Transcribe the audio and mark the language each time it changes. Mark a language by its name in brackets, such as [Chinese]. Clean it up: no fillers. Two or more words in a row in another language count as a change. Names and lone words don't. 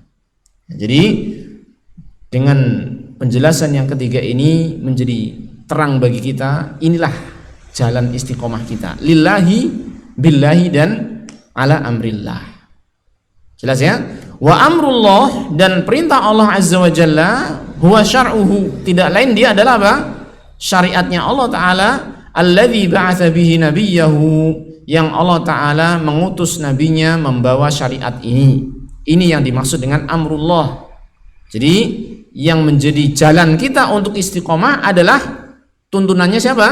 [Indonesian] Jadi dengan penjelasan yang ketiga ini menjadi terang bagi kita, inilah jalan istiqomah kita, [Arabic] لله بالله [Indonesian] dan [Arabic] على أمر الله. [Indonesian] Jelas ya? [Arabic] وأمر الله, [Indonesian] dan perintah Allah [Arabic] عز وجل, هو شرعه, [Indonesian] tidak lain dia adalah apa? Syariatnya Allah taala, [Arabic] الذي بعث به نبيه, [Indonesian] yang Allah taala mengutus nabinya membawa syariat ini. Ini yang dimaksud dengan amrullah. Jadi yang menjadi jalan kita untuk istiqomah adalah tuntunannya siapa?